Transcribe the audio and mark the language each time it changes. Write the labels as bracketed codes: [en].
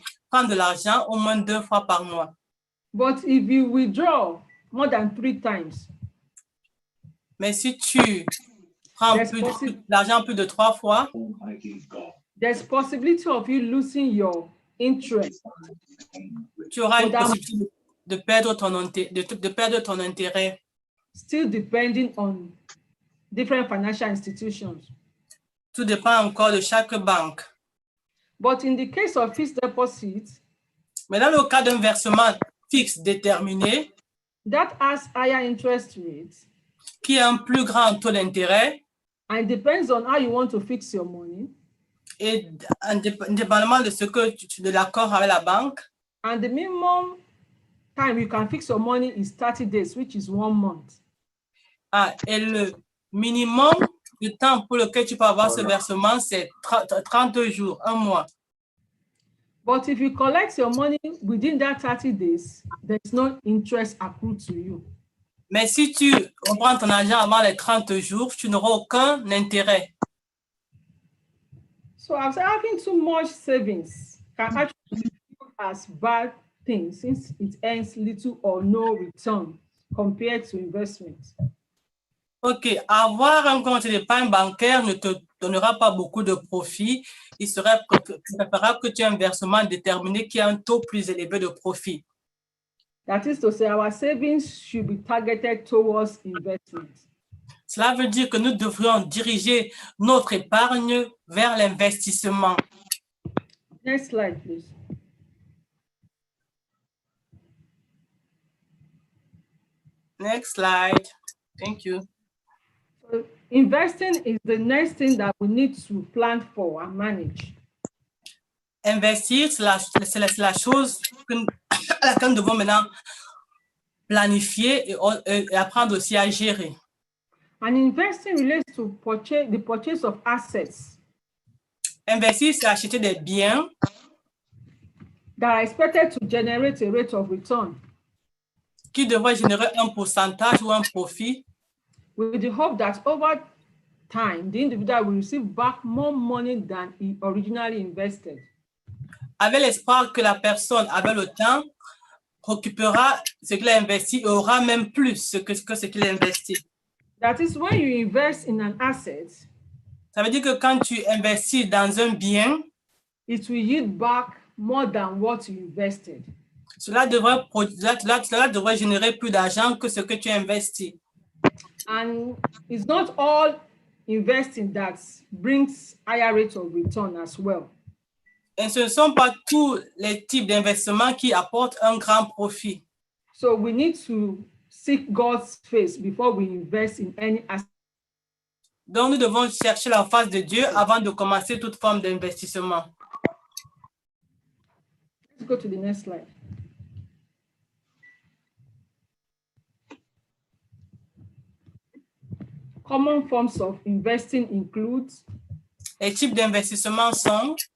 [fr] prendre de l'argent au moins 2 fois par mois. [en] But if you withdraw more than 3 times, [fr] Mais si tu prends [en] There's [fr] plus possi- de l'argent plus de 3 fois, [en] there's possibility of you losing your interest. [fr] tu auras une Madame- possibilité de perdre ton intérêt. [en] Still depending on different financial institutions. [fr] Tout dépend encore de chaque banque. [en] But in the case of fixed deposit, [fr] Mais dans le cas d'un versement fixe déterminé, [en] that has higher interest rates, [fr] qui a un plus grand taux d'intérêt, [en] and it depends on how you want to fix your money. [fr] et indépendamment de ce que de l'accord avec la banque, [en] And the minimum time you can fix your money is 30 days, which is 1 month. [fr] et le minimum de temps pour lequel tu peux avoir ce versement, c'est 30 jours, 1 mois. [en] But if you collect your money within that 30 days, there's no interest accrued to you. [fr] Mais si tu reprends ton argent avant les 30 jours, tu n'auras aucun intérêt. [en] So I was having too much savings can actually be viewed as bad thing since it earns little or no return compared to investment. [fr] OK, avoir un compte d'épargne bancaire ne te donnera pas beaucoup de profit. Il serait préférable que tu aies un versement déterminé qui a un taux plus élevé de profit. [en] That is to say, our savings should be targeted towards investment. [fr] Cela veut dire que nous devrions diriger notre épargne vers l'investissement. [en] Next slide, please. Next slide. Thank you. So investing is the next thing that we need to plan for and manage. [fr] Investir, c'est la chose à laquelle nous devons maintenant planifier et apprendre aussi à gérer. [en] And investing relates to the purchase of assets [fr] Investir, c'est acheter des biens [en] that are expected to generate a rate of return [fr] qui devraient générer un pourcentage ou un profit [en] with the hope that over time, the individual will receive back more money than he originally invested. [fr] avec l'espoir que la personne, avec le temps, récupérera ce qu'il a investi et aura même plus que ce qu'il a investi. [en] That is when you invest in an asset, [fr] Ça veut dire que quand tu investis dans un bien, [en] it will yield back more than what you invested. [fr] cela devrait générer plus d'argent que ce que tu as investi. [en] And it's not all investing that brings higher rate of return as well. [fr] Et ce ne sont pas tous les types d'investissements qui apportent un grand profit. [en] So we need to seek God's face before we invest in any asset. [fr] Donc, nous devons chercher la face de Dieu avant de commencer toute forme d'investissement. [en] Let's go to the next slide. Common forms of investing include [fr] Les types d'investissements sont